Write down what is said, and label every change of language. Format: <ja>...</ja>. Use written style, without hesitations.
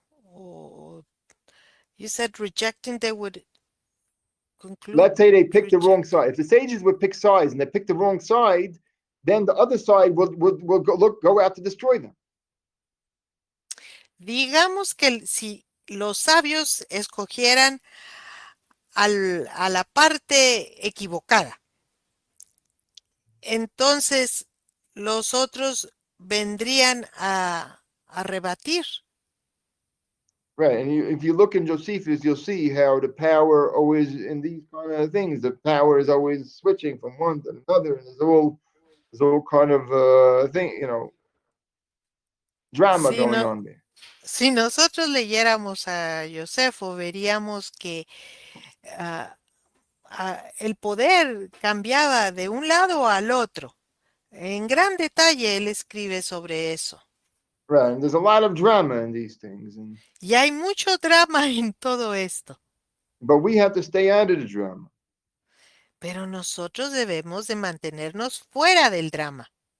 <en>O, you said rejecting, they would conclude. Let's say they pick the wrong side. If the sages would pick sides and they pick the wrong side, then the other side will go out to destroy them.</en> <es>Digamos que si los sabios escogieran a la parte equivocada, entonces los otros vendrían a rebatir.</es> <en>Right, and if you look in Josephus, you'll see how the power always in these kind of things, the power is always switching from one to another, and there's all kind of thing, drama</en> <es>Si,</es> <en>going</en> <es>no,</es> <en>on there.</en> <es>si nosotros leyéramos a Josefo, veríamos que ah, el poder cambiaba de un lado al otro. En gran detalle él escribe sobre eso.</es> <en>Right, and there's a lot of drama in these things,</en> <es>Y hay mucho drama en todo esto.</es> <en>but we have to stay out of the drama.</en> <es>Pero nosotros debemos de mantenernos fuera del drama.</es>